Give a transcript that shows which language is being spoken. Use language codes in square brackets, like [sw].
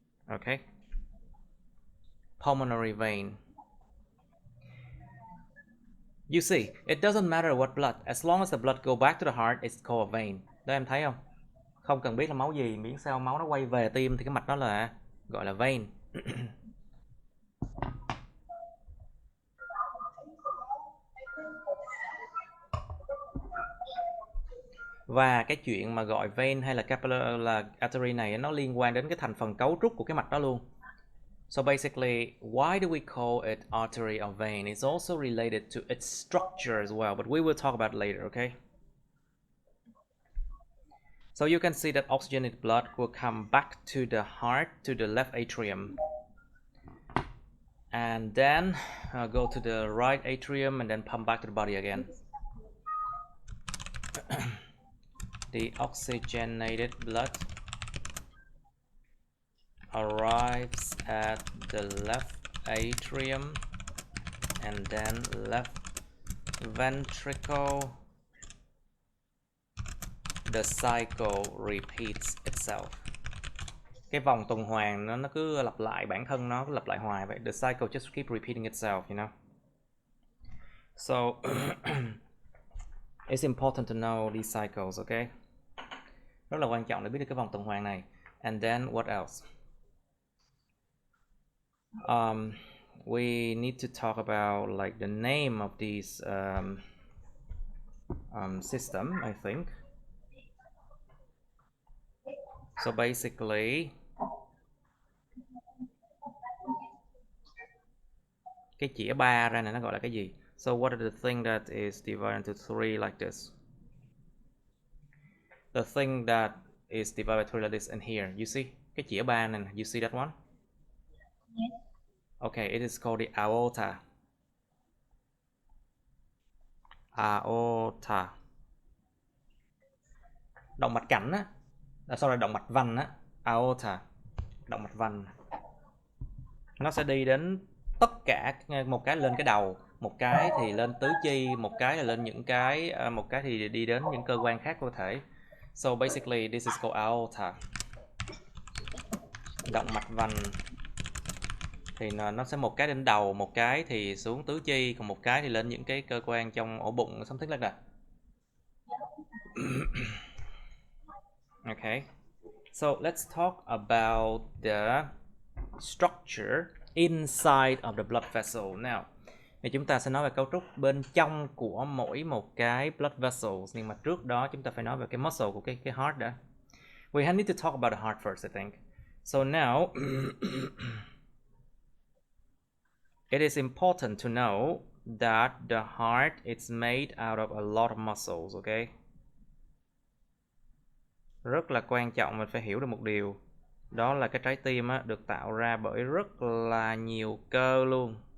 [en] Okay, pulmonary vein. You see, it doesn't matter what blood, as long as the blood go back to the heart, it's called a vein. [vi] Đó em thấy không? Không cần biết là máu gì, miễn sao máu nó quay về tim thì cái mạch đó là gọi là vein. Và cái chuyện mà gọi vein hay là capillary là artery này nó liên quan đến cái thành phần cấu trúc của cái mạch đó luôn. [en] So basically, why do we call it artery or vein? It's also related to its structure as well, but we will talk about it later, okay? So you can see that oxygenated blood will come back to the heart, to the left atrium, and then go to the right atrium and then pump back to the body again. The oxygenated blood arrives at the left atrium and then left ventricle. The cycle repeats itself. [vi] Cái vòng tuần hoàn nó cứ lặp lại bản thân nó cứ lặp lại hoài vậy. [en] The cycle just keep repeating itself, you know. So it's important to know these cycles, okay? [vi] Rất là quan trọng để biết được cái vòng tuần hoàn này. [en] And then what else? We need to talk about like the name of these system, I think. So basically, [vi] cái chĩa ba ra này nó gọi là cái gì? [en] So what are the thing that is divided into three like this? The thing that is divided by three like this and here, you see? [vi] Cái chĩa ba này, [en] you see that one? Yes. Okay, it is called the aorta. Aorta. [vi] Động mạch cảnh á, [en] sorry, [vi] động mạch vành á, aorta. Động mạch vành. Nó sẽ đi đến tất cả, một cái lên cái đầu, một cái thì lên tứ chi, một cái là lên những cái, một cái thì đi đến những cơ quan khác cơ thể. [en] So basically this is called aorta. [vi] Động mạch vành thì nó sẽ một cái đến đầu, một cái thì xuống tứ chi, còn một cái thì lên những cái cơ quan trong ổ bụng, [en] something like that. Okay, so let's talk about the structure inside of the blood vessel now. [vi] Thì chúng ta sẽ nói về cấu trúc bên trong của mỗi một cái blood vessel, nhưng mà trước đó chúng ta phải nói về cái muscle của cái heart đã. [en] We need to talk about the heart first, I think. So now it is important to know that the heart is made out of a lot of muscles, okay? [vi] Rất là quan trọng mình phải hiểu được một điều. Đó là cái trái tim á, được tạo ra bởi rất là nhiều cơ luôn.